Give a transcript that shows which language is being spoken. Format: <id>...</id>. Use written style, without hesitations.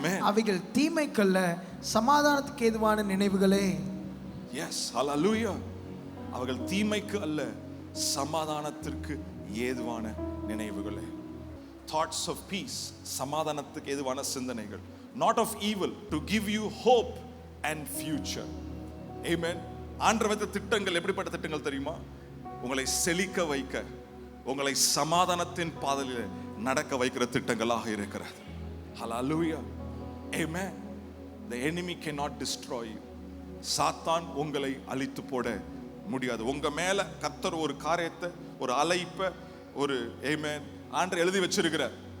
<ta>அவைகள் தீமைக்கல்ல, சமாதானத்துக்கு ஏதுவான நினைவுகளே. எஸ், ஹல்லேலூயா. அவைகள் தீமைக்கு அல்ல, சமாதானத்திற்கு ஏதுவான நினைவுகளே.</ta> <en>Thoughts of peace,</en> <ta>சமாதானத்துக்கு ஏதுவான சிந்தனைகள்.</ta> <en>Not of evil, to give you hope and future. Amen.</en> <ta>ஆண்டவருடைய திட்டங்கள் எப்படிப்பட்ட திட்டங்கள் தெரியுமா? உங்களை செழிக்க வைக்க, உங்களை சமாதானத்தின் பாதையில் நடக்க வைக்கிற திட்டங்களாக இருக்கிறது.</ta> <en>Hallelujah. Amen. The enemy cannot destroy you.</en> <ta>சாத்தான் உங்களை அழித்து போட முடியாது. உங்க மேல கர்த்தர் ஒரு காரியத்தை, ஒரு அழைப்பை, ஒரு ஆமென் ஆண்டவர் எழுதி வச்சிருக்கிறார்.</ta>